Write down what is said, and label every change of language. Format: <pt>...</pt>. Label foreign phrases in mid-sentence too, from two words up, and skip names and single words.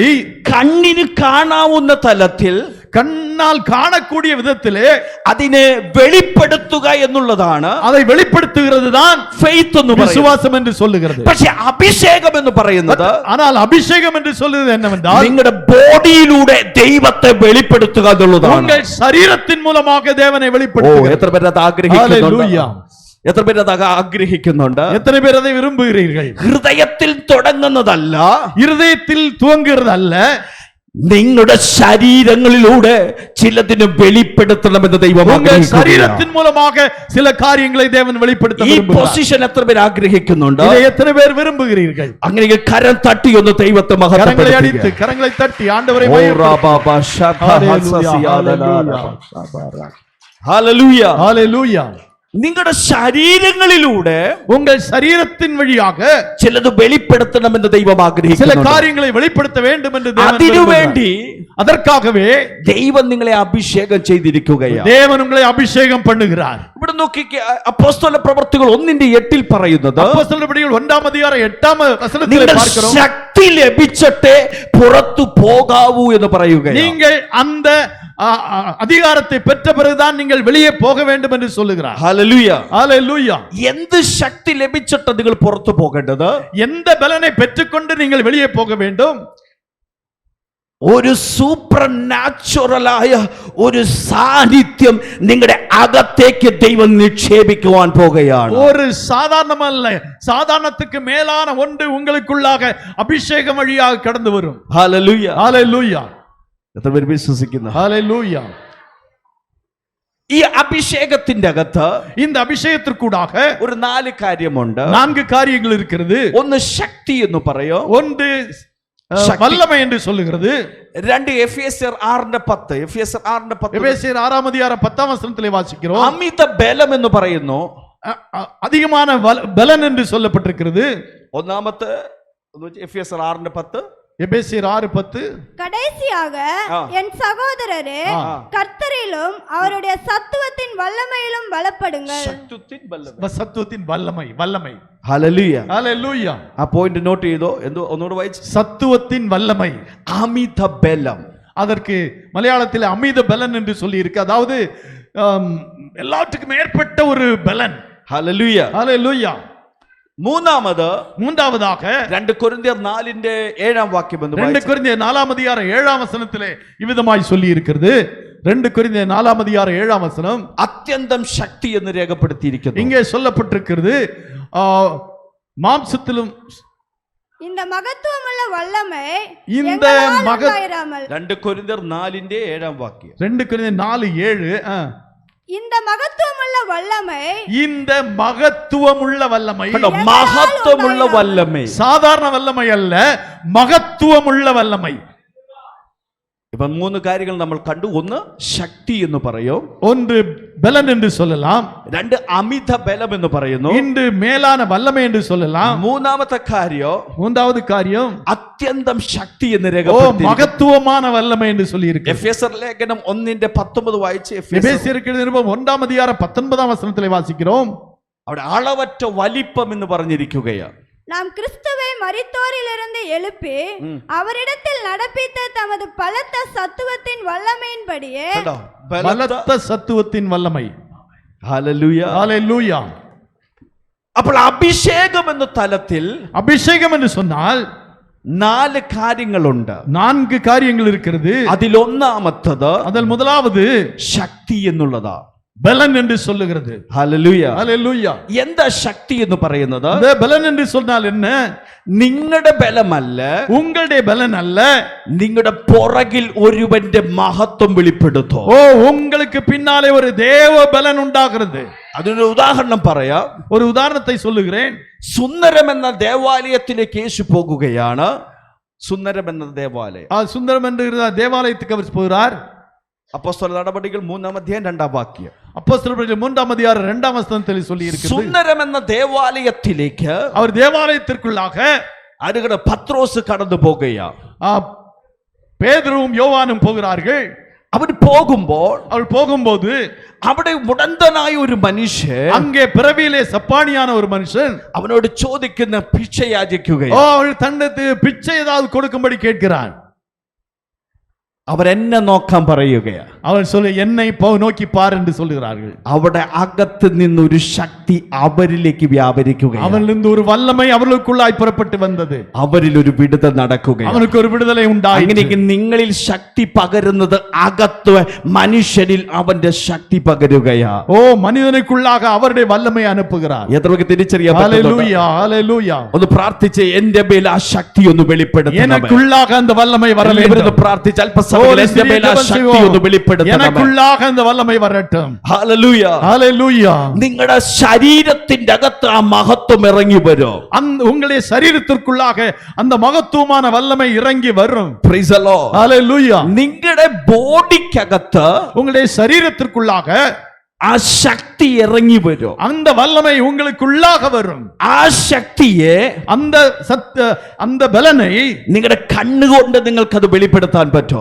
<ml>കണ്ണിന് കാണാവുന്ന തലത്തിൽ,</ml> <ta>கண்ணால் காணக்கூடிய விதத்திலே</ta> <ml>അതിനെ വെളിപ്പെടുത്തുക എന്നുള്ളതാണ്,</ml> <ta>அதை வெளிப்படுத்துகிறது தான்</ta> <ml>ഫെയ്ത്ത് എന്ന് പറയുന്നത്.</ml> <ta>விசுவாசம் என்று சொல்லுகிறது.</ta> <ml>പക്ഷെ അഭിഷേകം എന്ന് പറയുന്നത്,</ml> <ta>ஆனால் அபிஷேகம் என்று சொல்லுவது என்னவென்றால்,</ta> <ml>നിങ്ങളുടെ ബോഡിയിലൂടെ ദൈവത്തെ വെളിപ്പെടുത്തുക എന്നുള്ളതാണ്.</ml> <ta>உங்கள் சரீரத்தின் மூலமாக தேவனை வெளிப்படுத்துகிறது.</ta> <ml>എത്ര പേര് അത് ആഗ്രഹിക്കുന്നുണ്ട്? ഹല്ലേലൂയ. എത്ര പേര് അത് ആഗ്രഹിക്കുന്നുണ്ട്?</ml> <ta>எத்தனை பேர் அதை விரும்புகிறீர்கள்?</ta> <ml>ഹൃദയത്തിൽ തുടങ്ങുന്നതല്ല,</ml> <ta>இருதயத்தில் துவங்குகிறதல்ல,</ta> <ml>നിങ്ങളുടെ ശരീരങ്ങളിലൂടെ ചിലതിനെ വെളിപ്പെടുത്തണമെന്ന് ദൈവം</ml> <ta>உங்கள்</ta> <ml>ആഗ്രഹിക്കുന്നു.</ml> <ta>சரீரத்தின் மூலமாக சில காரியங்களை தேவன் வெளிப்படுத்த</ta> <ml>ഈ</ml> <ta>விரும்புகிறார்.</ta> <ml>പൊസിഷൻ എത്ര പേര് ആഗ്രഹിക്കുന്നുണ്ട്?</ml> <ta>இதை எத்தனை பேர் விரும்புகிறீர்கள்?</ta> <ml>അങ്ങനെയെങ്കിൽ കരം തട്ടി ഒന്ന് ദൈവത്തെ</ml> <ta>கரங்களை</ta> <ml>മഹത്വപ്പെടുത്തുക.</ml> <ta>அடித்து கரங்களை தட்டி ஆண்டவரை ഓ റാബാബാ ശാഖാ ഹസ്സസിയാദലാ. ഹല്ലേലൂയ. ஹalleluya.</ta> <ml>നിങ്ങളുടെ ശരീരങ്ങളിലൂടെ</ml> <ta>உங்கள் சரீரத்தின் வழியாக</ta> <ml>ചിലത് വെളിപ്പെടുത്തണമെന്ന് ദൈവം</ml> <ta>சில</ta> <ml>ആഗ്രഹിക്കുന്നു.</ml> <ta>காரியங்களை வெளிப்படுத்த வேண்டும் என்று தேவன்</ta> <ml>അതിനുവേണ്ടി</ml> <ta>விரும்புகிறார். அதற்காகவே</ta> <ml>ദൈവം നിങ്ങളെ അഭിഷേകം ചെയ്തിരിക്കുകയാണ്.</ml> <ta>தேவன் உங்களை அபிஷேகம் பண்ணுகிறார்.</ta> <ml>ഇവിടെ നോക്കിക്കേ, അപ്പോസ്തല പ്രവർത്തികൾ 1:8 പറയുന്നത്,</ml> <ta>அப்போஸ்தலர் நடபடிகள் 1:8</ta> <ml>നിങ്ങൾ</ml> <ta>பார்க்கிறோம்,</ta> <ml>ശക്തി ലഭിച്ചിട്ടേ പുറത്തു പോകാവൂ എന്ന് പറയുകയാണ്.</ml> <ta>நீங்கள் அந்த அதிகாரத்தை பெற்ற பிறகுதான் நீங்கள் வெளியே போக வேண்டும் என்று சொல்லுகிறார்.</ta> <ml>ഹല്ലേലൂയ.</ml> <ta>ஹalleluya.</ta> <ml>എന്ത് ശക്തി ലഭിച്ചിട്ട് നിങ്ങൾ പുറത്തു പോകേണ്ടത്?</ml> <ta>எந்த பலனை பெற்றுக்கொண்டு நீங்கள் வெளியே போக வேண்டும்?</ta> <ml>ഒരു സൂപ്പർ നാച്ചുറലായ ഒരു സാന്നിധ്യം നിങ്ങളുടെ അകത്തേക്ക് ദൈവം നിക്ഷേപിക്കുവാൻ പോകുകയാണ്.</ml> <ta>ஒரு சாதாரணமல்ல, சாதாரணத்துக்கு மேலான ஒன்று உங்களுக்குள்ளாக அபிஷேகம் வழியாக கடந்து வரும்.</ta> <ml>ഹല്ലേലൂയ.</ml> <ta>ஹalleluya.</ta> <ml>എത്ര പേര് വിശ്വസിക്കുന്നു?</ml> <ta>ஹalleluya.</ta> <ml>ഈ അഭിഷേകത്തിന്റെ അകത്ത്</ml> <ta>இந்த അഭിഷേകத்திற்കൂடாக</ta> <ml>ഒരു 4 കാര്യമുണ്ട്.</ml> <ta>4 காரியங்கள் இருக்கிறது.</ta> <ml>ഒന്ന് ശക്തി എന്ന് പറയോ,</ml> <ta>ஒன்று வல்லமை என்று சொல்லுகிறது.</ta> <ml>2 എഫേസ്യർ 6:10. എഫേസ്യർ 6:10.</ml> <ta>எபேசியர் 6:10 வாசிக்கிறோம்.</ta> <ml>അമിത ബലം എന്ന് പറയുന്നു.</ml> <ta>அதிகமான பலன் என்று சொல்லப்பட்டிருக்கிறது.</ta> <ml>ഒന്നാമത്തെ എഫേസ്യർ 6:10.</ml> <ta>எபேசியர் 6:10. கடைசியாக என் சகோதரரே, கர்த்தரிலும் அவருடைய சத்துவத்தின் வல்லமையிலும் பலப்படுங்கள். சத்துவத்தின் வல்லமை.</ta> <ml>ഹല്ലേലൂയ. ഹല്ലേലൂയ. ആ</ml> <en>point note</en> <ml>ചെയ്തോ? എന്തോ ഒന്നുകൂടെ വായിച്ചു.</ml> <ta>சத்துவத்தின் வல்லமை.</ta> <ml>അമിത ബലം.</ml> <ta>அதற்கு மலையாளத்தில் அமித பலன் என்று சொல்லி இருக்கு. அதாவது எல்லாத்துக்கும் மேற்பட்ட ஒரு பலன்.</ta> <ml>ഹല്ലേലൂയ.</ml> <ta>ஹalleluya. மூன்றாவதாக</ta> <ml>2 കൊരിന്ത്യർ 4:7 വാക്യം എന്ന്</ml> <ta>2 கொரிந்தியர் 4:7 இவ்விதமாய் சொல்லி இருக்கிறது. 2 கொரிந்தியர் 4:7 அத்தியந்தம்</ta> <ml>ശക്തി എന്ന് രേഖപ്പെടുത്തിയിരിക്കുന്നു.</ml> <ta>இங்கே சொல்லப்பட்டிருக்கிறது மாம்சத்திலும் இந்த மகத்துவமுள்ள வல்லமை இந்த எங்களால் மக உண்டாயிராமல்</ta> <ml>2 കൊരിന്ത്യർ 4:7 വാക്യം.</ml> <ta>2 கொரிந்தியர் 4:7 இந்த மகத்துவமுள்ள வல்லமை இந்த மகத்துவமுள்ள வல்லமை</ta> <ml>കണ്ടോ, മഹത്വമുള്ള വല്ലമേ.</ml> <ta>சாதாரண வல்லமை அல்ல, மகத்துவமுள்ள வல்லமை.</ta> <ml>ഇപ്പൊ 3 കാര്യങ്ങൾ നമ്മൾ കണ്ടു. ഒന്ന് ശക്തി എന്ന് പറയും,</ml> <ta>ஒன்று பலன் என்று சொல்லலாம்,</ta> <ml>2 അമിത ബലം എന്ന് പറയുന്നു,</ml> <ta>இன்று மேலான வல்லமை என்று சொல்லலாம்,</ta> <ml>മൂന്നാമത്തെ കാര്യം</ml> <ta>மூன்றாவது காரியம்</ta> <ml>അത്യന്തം ശക്തി എന്ന് രേഖപ്പെടുത്തി.</ml> <ta>மகத்துவமான வல்லமை என்று சொல்லி இருக்கு.</ta> <ml>എഫേസ്യർ ലേഖനം 1:19 വായിച്ച്</ml> <ta>எபேசியருக்கு நிருபம் 1:19 வாசிக்கிறோம்.</ta> <ml>അവിടെ അളവറ്റ വലിപ്പം എന്ന് പറഞ്ഞിരിക്കുകയാണ്.</ml> <ta>நாம் கிறிஸ்துவை மரித்தோரிலிருந்து எழுப்பி அவரிடத்தில் நடப்பித்த தமது பலத்த சத்துவத்தின் வல்லமையின்படியே.</ta> <ml>കണ്ടോ,</ml> <ta>பலத்த சத்துவத்தின் வல்லமை.</ta> <ml>ഹല്ലേലൂയ,</ml> <ta>ஹல்லேலூயா.</ta> <ml>അപ്പോൾ അഭിഷേകം എന്ന തലത്തിൽ</ml> <ta>அபிஷேகம் என்று சொன்னால்</ta> <ml>4 കാര്യങ്ങളുണ്ട്.</ml> <ta>4 காரியங்கள் இருக்கிறது.</ta> <ml>അതിലൊന്നാമത്തത്</ml> <ta>அதில் முதலாவது</ta> <ml>ശക്തി എന്നുള്ളതാ.</ml> <ta>பலன் என்று சொல்லுகிறது.</ta> <ml>ഹല്ലേലൂയ.</ml> <ta>ஹல்லேலூயா.</ta> <ml>എന്താ ശക്തി എന്ന് പറയുന്നത്?</ml> <ta>இந்த பலன் என்று சொன்னால் என்ன?</ta> <ml>നിങ്ങളുടെ ബലമല്ല,</ml> <ta>உங்களுடைய பலன் அல்ல,</ta> <ml>നിങ്ങളുടെ പുറകിൽ ഒരുവന്റെ മഹത്വം വെളിപ്പെടുത്തോ.</ml> <ta>ஓ உங்களுக்கு பின்னாலே ஒரு தேவ பலன் உண்டாகிறது.</ta> <ml>അതിനൊരു ഉദാഹരണം പറയാം.</ml> <ta>ஒரு உதாரணத்தை சொல்லுகிறேன்.</ta> <ml>സുന്ദരം എന്ന ദേവാലയത്തിലേക്ക് യേശു പോകുകയാണ്. സുന്ദരം എന്ന ദേവാലയം,</ml> <ta>சுந்தரம் என்று தேவாலயத்துக்கு அவர் போகிறார்.</ta> <ml>അപ്പോസ്തല നടപടികൾ 3:2 വാക്യം.</ml> <ta>அப்போஸ்தலர்கள் 3:2 சொல்லி இருக்கிறது.</ta> <ml>സുന്ദരം എന്ന ദേവാലയത്തിലേക്ക്</ml> <ta>அவர் தேவாலயத்திற்குள்ளாக</ta> <ml>അരുകട പത്രോസ് കടന്നു പോകുകയാണ്.</ml> <ta>பேதுருவும் யோவானும் போகிறார்கள்.</ta> <ml>അവർ പോകുമ്പോൾ</ml> <ta>அவர் போகும்போது</ta> <ml>അവിടെ മുടന്തനായ ഒരു മനുഷ്യൻ,</ml> <ta>அங்கே பிறவியிலே சப்பானியான ஒரு மனுஷன்</ta> <ml>അവനോട് ചോദിക്കുന്ന ഭിക്ഷ</ml> <ta>ஓ</ta> <ml>യാചിക്കുകയാണ്.</ml> <ta>அவள் தன்னது பிச்சை ஏதாவது கொடுக்கும்படி கேட்கிறான்.</ta> <ml>അവരെന്നെ നോക്കാൻ പറയുകയാണ്.</ml> <ta>அவள் சொல்ல என்னை நோக்கி பார் என்று சொல்லுகிறார்கள்.</ta> <ml>അവിടെ അകത്ത് നിന്നൊരു ശക്തി അവരിലേക്ക് വ്യാപരിക്കുകയാണ്.</ml> <ta>அவனிலிருந்து ஒரு வல்லமை அவர்களுக்குள்ளாய் புறப்பட்டு வந்தது.</ta> <ml>അവരിൽ ഒരു വിടുതൽ നടക്കുകയാണ്.</ml> <ta>அவனுக்கு ஒரு விடுதலை உண்டாயிற்று.</ta> <ml>അങ്ങനെയെങ്കിൽ നിങ്ങളിൽ ശക്തി പകരുന്നത് അകത്ത് മനുഷ്യനിൽ അവന്റെ ശക്തി പകരുകയാണ്.</ml> <ta>ஓ மனிதனுக்குள்ளாக அவருடைய வல்லமை அனுப்புகிறார்.</ta> <ml>എത്രയൊക്കെ തിരിച്ചറിയാൻ പറ്റുന്നുണ്ട്?</ml> <ta>ஹல்லேலூயா, ஹல்லேலூயா.</ta> <ml>ഒന്ന് പ്രാർത്ഥിച്ച് എന്റെ മേൽ ആ ശക്തി ഒന്ന് വെളിപ്പെടുത്തണമേ.</ml> <ta>எனக்குள்ளாக அந்த வல்லமை வர வேண்டும்.</ta> <ml>പ്രാർത്ഥിച്ച് അല്പസമയം എന്റെ മേൽ ആ ശക്തി ഒന്ന് വെളിപ്പെടുത്തണമേ.</ml> <ta>எனக்குள்ளாக அந்த வல்லமை வரட்டும்.</ta> <ml>ഹല്ലേലൂയ,</ml> <ta>ஹல்லேலூயா.</ta> <ml>നിങ്ങളുടെ ശരീരത്തിന്റെ അകത്ത് ആ മഹത്വം ഇറങ്ങി വരും.</ml> <ta>உங்களுடைய சரீரத்திற்குள்ளாக அந்த மகத்துவமான வல்லமை இறங்கி வரும்.</ta> <en>Praise the Lord.</en> <ta>ஹல்லேலூயா.</ta> <ml>നിങ്ങളുടെ ബോഡിക്കകത്ത്</ml> <ta>உங்களுடைய சரீரத்திற்குள்ளாக</ta> <ml>ആ ശക്തി ഇറങ്ങി വരും.</ml> <ta>அந்த வல்லமை உங்களுக்குள்ளாக வரும்.</ta> <ml>ആ ശക്തിയെ</ml> <ta>அந்த பலனை</ta> <ml>നിങ്ങളുടെ കണ്ണുകൊണ്ട് നിങ്ങൾക്ക് അത് വെളിപ്പെടുത്താൻ പറ്റോ?</ml>